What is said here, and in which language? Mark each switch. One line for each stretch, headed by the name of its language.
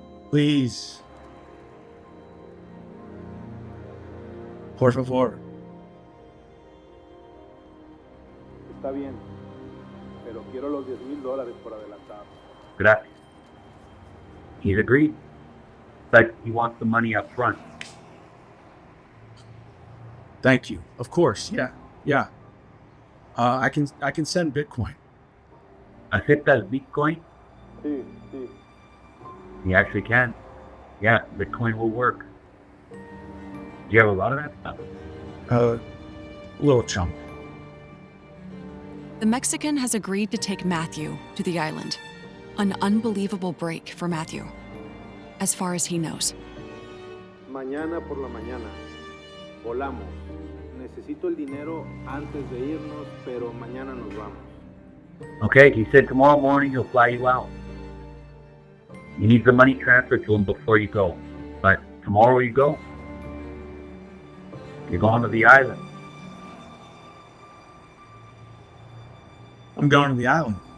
English: Please.
Spanish: Por favor. Está bien, pero quiero los $10,000 por adelantado. Gracias.
English: He's agreed. But he wants the money up front. Thank you. Of course. Yeah. I can send Bitcoin.
Spanish: ¿Aceptas Bitcoin? Sí.
English: He actually can. Yeah, Bitcoin will work. Do you have a lot of that stuff? A little chunk. The Mexican has agreed to take Matthew to the island. An unbelievable break for Matthew, as far as he knows.
Spanish: Mañana por la mañana. Volamos. Necesito el dinero antes de irnos, pero mañana nos vamos.
English: Okay, he said tomorrow morning he'll fly you out. You need the money transferred to him before you go. But tomorrow you go. You're going to the island. I'm going to the island.